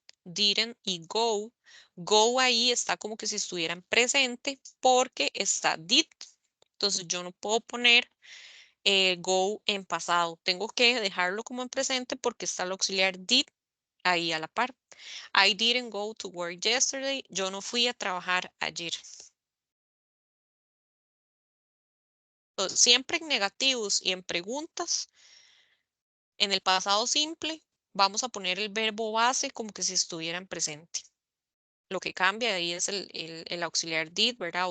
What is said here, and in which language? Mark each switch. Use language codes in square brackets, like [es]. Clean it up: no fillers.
[es] Didn't y go. Go ahí está como que si estuviera en presente porque está did. Entonces yo no puedo poner go en pasado. Tengo que dejarlo como en presente porque está el auxiliar did ahí a la par. [en] I didn't go to work yesterday. [es] Yo no fui a trabajar ayer. Entonces, siempre en negativos y en preguntas, en el pasado simple, vamos a poner el verbo base como que si estuviera en presente. Lo que cambia ahí es el auxiliar did, ¿verdad?